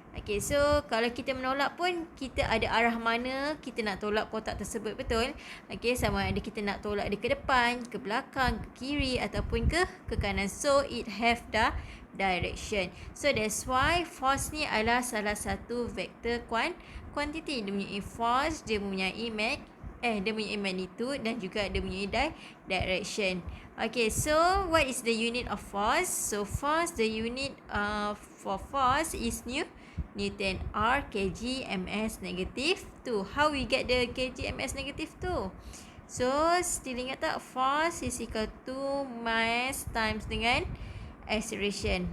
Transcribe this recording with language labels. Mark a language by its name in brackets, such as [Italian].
[Malay] Okay, so kalau kita menolak pun, kita ada arah mana kita nak tolak kotak tersebut, betul? Okay, sama ada kita nak tolak dia ke depan, ke belakang, ke kiri ataupun ke kanan. [English] So it have the direction. So that's why [Malay] force ni adalah salah satu vektor quantity. Dia mempunyai force, dia mempunyai magnitude dan juga dia mempunyai direction. [English] Okay, so what is the unit of force? So force, the unit for force is Newton, R, kg, ms, negative 2. How we get the kg, ms, negative 2? So still [Malay] ingat tak? [English] Force is equal to mass times dengan acceleration.